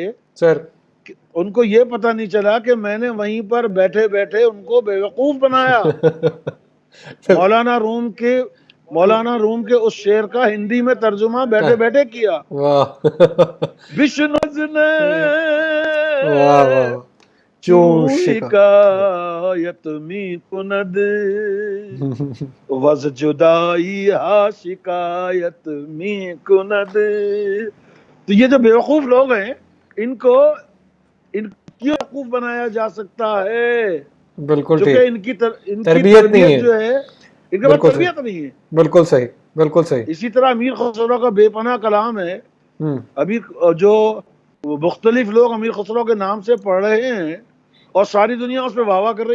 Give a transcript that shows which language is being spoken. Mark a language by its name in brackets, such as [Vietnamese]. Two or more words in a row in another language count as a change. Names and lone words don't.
[Urdu] سر، ان کو یہ پتہ نہیں چلا کہ میں نے وہیں پر بیٹھے بیٹھے ان کو بیوقوف بنایا. مولانا روم کے اس شعر کا ہندی میں ترجمہ بیٹھے بیٹھے کیا. [Persian] بشنز نے چون شکایت می کند وز جدائی ہا شکایت می کند. [Urdu] تو یہ جو بیوقوف لوگ ہیں ان کو بیوقوف بنایا جا سکتا ہے. بالکل کیونکہ ان کی تربیت جو ہے ان کے پاس تربیت نہیں ہے. بالکل صحیح بالکل صحیح. اسی طرح امیر خسرو کا بے پناہ کلام ہے. ابھی جو مختلف لوگ امیر خسرو کے نام سے پڑھ رہے ہیں اور ساری دنیا اس پہ واہ واہ کر رہی ہے.